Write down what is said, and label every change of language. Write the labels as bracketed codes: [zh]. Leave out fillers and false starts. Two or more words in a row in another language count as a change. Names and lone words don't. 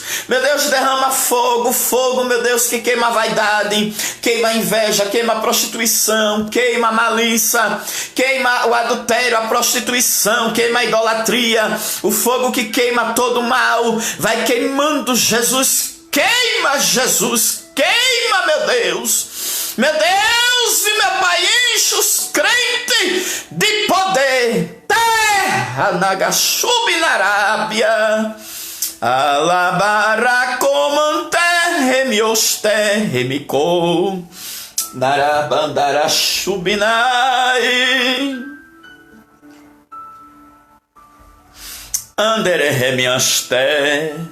[pt] Meu Deus, derrama fogo, fogo, meu Deus, que queima a vaidade, queima a inveja, queima a prostituição, queima a malícia, queima o adultério, a prostituição, queima a idolatria, o fogo que queima todo o mal. Vai queimando, Jesus. Queima, Jesus, queima, meu Deus. Meu Deus e meu Pai, enche os crentes de poder. Terra Nagashubi-narábia. Alabaracomante remioste remicou. Narabandarashubinai. Andere remiaste.